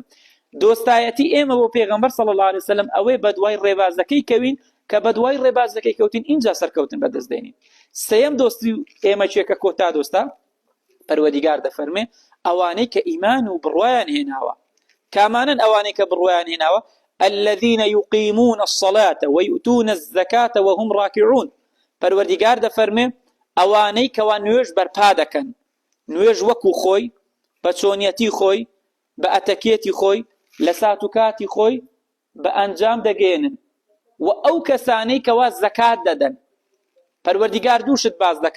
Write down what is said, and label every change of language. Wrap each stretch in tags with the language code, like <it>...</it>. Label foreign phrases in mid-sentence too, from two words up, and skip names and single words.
<ckb>دۆستایەتی ئێمە بۆ پێغەمبەر</ckb> <ar>صلی الله عليه وسلم</ar> <ckb>ئەوەی بەدوای ڕێبازەکەی کەوین کە بەدوای ڕێبازەکەی کەوتین اینجا سەرکەوتن بەدەست دێنین. سەیەم دۆستی ئێمە چێکە کۆتا دۆستا؟ پەروەردیگار دەفەرمێ ئەوانەی کە ئیمان و بڕوایان هێناوە. کامانن ئەوانەی کە بڕوایان هێناوە؟</ckb> <ar>الذين يقيمون الصلاة ويؤتون الزكاة وهم راكعون.</ar> <ckb>پەروەردیگار دەفەرمێ ئەوانەی کەوا نوێژ بەرپا دەکەن، نوێژ وەکو خۆی بە چۆنیەتی خۆی بە ئەتەکێتی خۆی لە سات و کاتی خۆی بە ئەنجام دەگێنن. و ئەو کەسانەی کەوا زەکات دەدەن. پەروەردیگار دووشت باز دەکە.</ckb>